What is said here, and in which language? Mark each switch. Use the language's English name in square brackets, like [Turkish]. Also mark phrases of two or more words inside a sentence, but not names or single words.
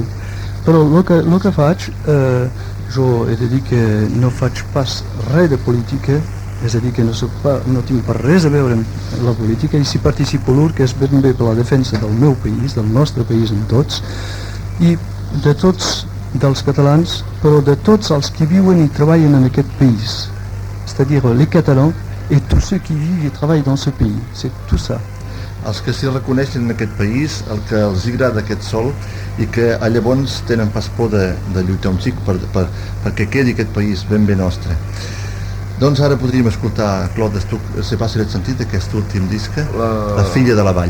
[Catalan] Però el que faig, jo he de dir que no faig pas res de política, és a dir, que no tinc per res a veure amb la política, i si participo l'UR, que és ben bé per la defensa del meu país, del nostre país en tots, i de tots dels catalans, però de tots els que viuen i treballen en aquest país, [French] c'est-à-dire les Catalans et tous ceux qui vivent et travaillent dans ce pays, c'est tout ça. [Catalan] Els que s'hi reconeixen en aquest país, el que els agrada aquest sol, i que llavors tenen pas por de lluitar un xic perquè quedi aquest país ben bé nostre. Doncs ara podríem escoltar, Claude, tu se pas si l'has sentit, aquest últim disc, La filla de la vall.